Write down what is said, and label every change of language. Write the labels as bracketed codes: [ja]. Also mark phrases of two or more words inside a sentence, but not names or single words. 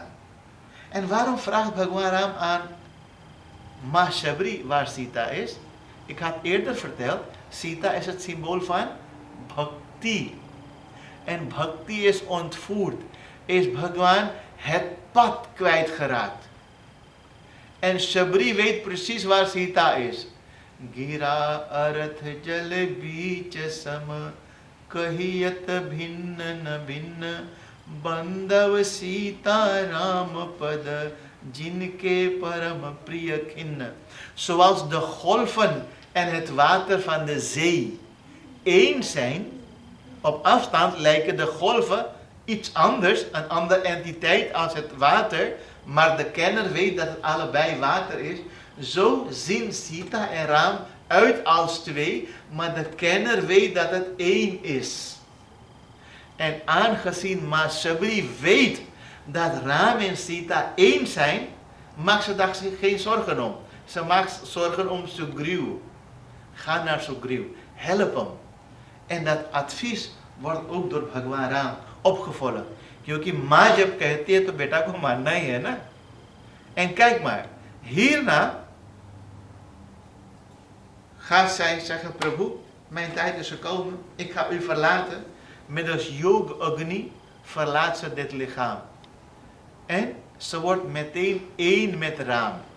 [nl] En waarom vraagt Bhagwan Ram aan Ma Sabri waar Sita is? Ik had eerder verteld, Sita is het symbool van bhakti. En bhakti is ontvoerd. Is Bhagwan het pad kwijtgeraakt. En Sabri weet precies waar Sita is. [hi] गिरा अर्थ जल बीच सम कहियत भिन्न न भिन्न बांधव सीता राम पद जिनके परम प्रिय खिन्न. [nl] Zoals de golven en het water van de zee één zijn, op afstand lijken de golven iets anders, een andere entiteit als het water, maar de kenner weet dat het allebei water is. Zo zien Sita en Ram uit als twee, maar de kenner weet dat het één is. En aangezien Ma Sabri weet dat Ram en Sita één zijn, maakt ze daar zich geen zorgen om. Ze maakt zorgen om Sugriv. Ga naar Sugriv, help hem. En dat advies wordt ook door Bhagwan Ram opgevolgd. [hi] क्योंकि माँ जब कहती है तो बेटा को मानना ही है ना. [nl] En kijk maar, hierna gaat zij zeggen, Prabhu, mijn tijd is gekomen, ik ga u verlaten. Middels Yoga Agni verlaat ze dit lichaam. En ze wordt meteen één met Ram.